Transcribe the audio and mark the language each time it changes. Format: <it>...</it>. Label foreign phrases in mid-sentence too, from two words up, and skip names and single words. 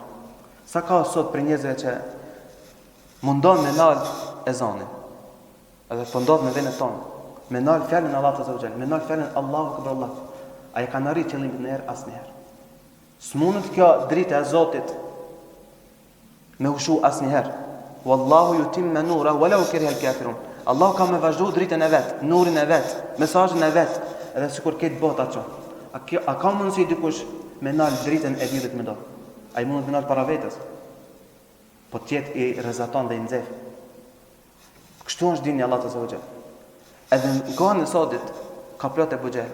<sq>Sa ka sot për njerëzve që mundon me nal ezanin. Edhe po ndodh në vendin tonë. Me nal fjalën Allahu</sq> <ar>عز وجل,</ar> <sq>me nal fjalën</sq> <ar>الله أكبر الله.</ar> <sq>Ai kanë arrit qëllimin në herë asnjëherë. S'mundet kjo drita e Zotit me ushu asnjëherë.</sq> <ar>والله متم نوره ولو كره الكافرون.</ar> <sq>Allahu ka me vazhdu dritën e vet, nurin e vet, mesazhin e vet, edhe sikur këtë bota çon. A ka mundësi dikush me nal dritën e diellit me dorë? Ai mund të nal para vetes. Po tjetë i rrezaton dhe i nxeh. Kështu është dini Allah</sq> <ar>عز وجل.</ar> <sq>Edhe në kohën e sotit ka plot Abu Jahl.</sq>